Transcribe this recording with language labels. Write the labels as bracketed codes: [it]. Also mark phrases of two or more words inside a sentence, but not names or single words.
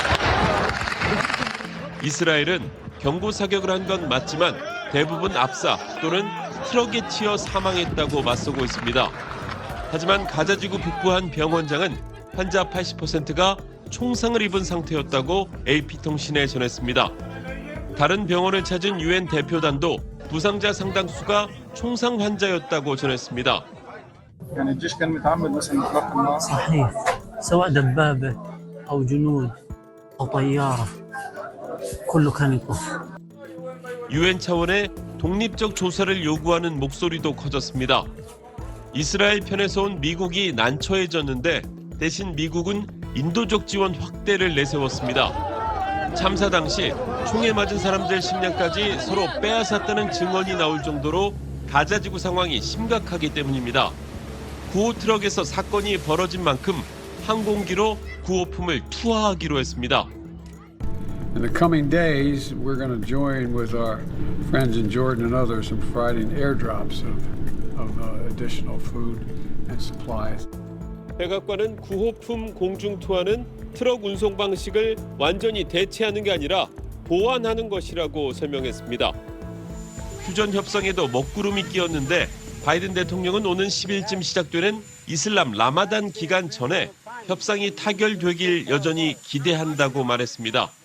[ko] 이스라엘은 경고 사격을 한 건 맞지만 대부분 압사 또는 트럭에 치여 사망했다고 맞서고 있습니다. 하지만 가자지구 북부 한 병원장은 환자 80%가 총상을 입은 상태였다고 AP통신에 전했습니다. 다른 병원을 찾은 유엔 대표단도 부상자 상당수가 총상 환자였다고 전했습니다. [ar] يعني الجيش كان متعمد مثلا اطلاق النار صحيح سواء دبابه او جنود او طياره كله كان يطف. [ko] 유엔 차원의 독립적 조사를 요구하는 목소리도 커졌습니다. 이스라엘 편에서 온 미국이 난처해졌는데 대신 미국은 인도적 지원 확대를 내세웠습니다. 참사 당시 총에 맞은 사람들 식량까지 서로 빼앗았다는 증언이 나올 정도로 가자지구 상황이 심각하기 때문입니다. 구호 트럭에서 사건이 벌어진 만큼 항공기로 구호품을 투하하기로 했습니다. [en] In the coming days, we're going to join with our friends in Jordan and others in providing airdrops of additional food and supplies. [ko] 백악관은 구호품 공중 투하는 트럭 운송 방식을 완전히 대체하는 게 아니라 보완하는 것이라고 설명했습니다. 휴전 협상에도 먹구름이 끼었는데 바이든 대통령은 오는 10일쯤 시작되는 이슬람 라마단 기간 전에 협상이 타결되길 여전히 기대한다고 말했습니다.